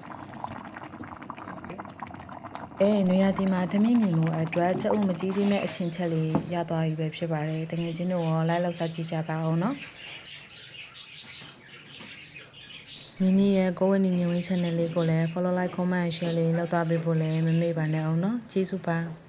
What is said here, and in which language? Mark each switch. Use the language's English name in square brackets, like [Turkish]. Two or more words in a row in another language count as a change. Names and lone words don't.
[Burmese] နွေရာသီမှာဓမင်းမြင်မှုအတွက်ကြက်ဥမကြီးသီးမဲ့အချင်းချက်လေးရသွားပြီပဲဖြစ်ပါတယ်တကယ်ချင်းတို့ရောလိုက်လောက်စားကြည့်ကြပါအောင်နော်နီနီရဲ့ကိုဝနီနီဝင်း channel လေးကိုလည်း [English] follow like comment share [Burmese] လေးလုပ်သွားပေးဖို့လည်းမမေ့ပါနဲ့အောင်နော်ကျေးဇူးပါ